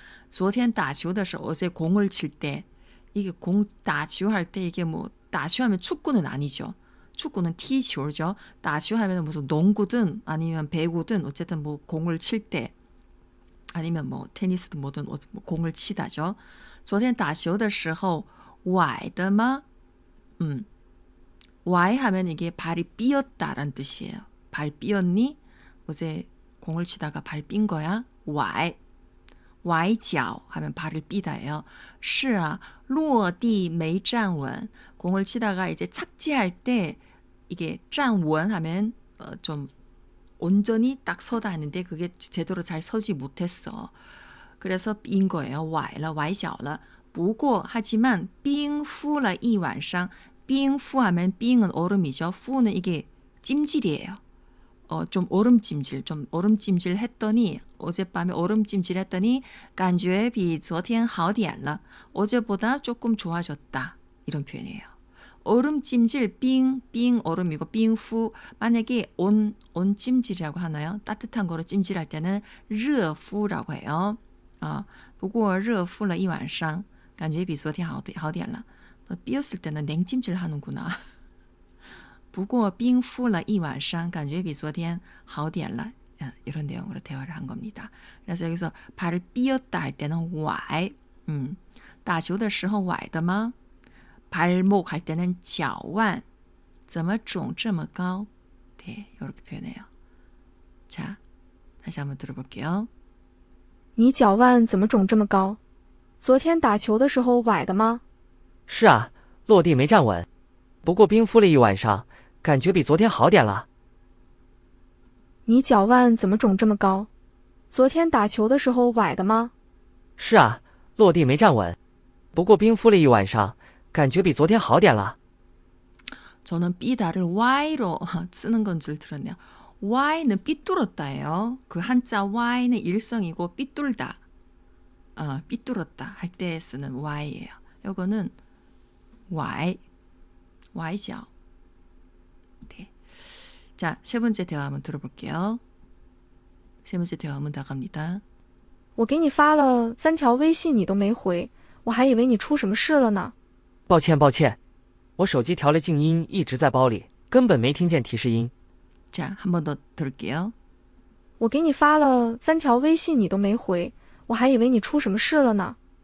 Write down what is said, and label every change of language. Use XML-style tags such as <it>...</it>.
<zh>昨天打球的时候</zh> <ko>어제 공을 칠 때 이게 공打球할 때 이게 뭐打球하면 축구는 아니죠. 축구는踢球죠. 打球하면 무슨 농구든 아니면 배구든 어쨌든 뭐 공을 칠 때 아니면 뭐 테니스든 뭐든 뭐 공을 치다죠.</ko> <zh>昨天打球的时候崴的吗?</zh> <ko>崴 하면 이게 발이 삐었다라는 뜻이에요. 발 삐었니? 어제 공을 치다가 발 삔 거야? 崴. 崴脚 하면 발을 삐다예요.</ko> <zh>是啊,落地没站稳.</zh> <ko>공을 치다가 이제 착지할 때 이게 站稳 하면 좀 온전히 딱 서다 하는데 그게 제대로 잘 서지 못했어. 그래서 삔 거예요.</ko> <zh>崴了,崴脚了. 不过</zh> <ko>하지만</ko> <zh>冰敷了一晚上.</zh> <ko>冰敷 하면 冰은 얼음이죠. 敷는 이게 찜질이에요. 좀 얼음찜질, 좀 얼음찜질 했더니 어젯밤에 얼음찜질 했더니</ko> <zh>感觉比昨天好点了.</zh> <ko>어제보다 조금 좋아졌다. 이런 표현이에요. 얼음찜질, 빙 얼음이고 빙후 만약에 온 찜질이라고 하나요? 따뜻한 거로 찜질할 때는 热敷라고 해요.</ko> <zh>不过热敷了一晚上感觉比昨天好点了.</zh> <ko>삐었을 때는 냉찜질 하는구나.</ko> <zh>不过冰敷了一晚上感觉比昨天好点了.</zh> <ko>이런 내용으로 대화를 한 겁니다. 그래서 여기서 발을 삐었다 할 때는 崴.</ko> <zh>打球的时候崴的吗?</zh> <ko>발목 할 때는</ko> <zh>脚腕. 怎么肿这么高?</zh> <ko>네, 이렇게 표현해요. 자, 다시 한번 들어볼게요.</ko> <zh>你脚腕怎么肿这么高？昨天打球的时候崴的吗？是啊，落地没站稳。不过冰敷了一晚上，感觉比昨天好点了。你脚腕怎么肿这么高？昨天打球的时候崴的吗？是啊，落地没站稳。不过冰敷了一晚上，感觉比昨天好点了。</zh> <ko>저는 삐다를 Y로 쓰는 건 줄 들었네요. Y는 삐뚤었다예요. 그 한자 Y는 일성이고 삐뚤다. 삐뚤었다 할 때 쓰는 Y예요. 요거는 Y죠. 네. 자, 세 번째 대화 한번 들어볼게요. 세 번째 대화 한번 나갑니다.</ko> <zh>我给你发了3条微信你都没回，我还以为你出什么事了呢。抱歉，我手机调了静音，一直在包里，根本没听见提示音。</zh> <ko>자, 한 번 더 들을게요.</ko> <zh>我给你发了3条微信你都没回，我还以为你出什么事了呢。</zh>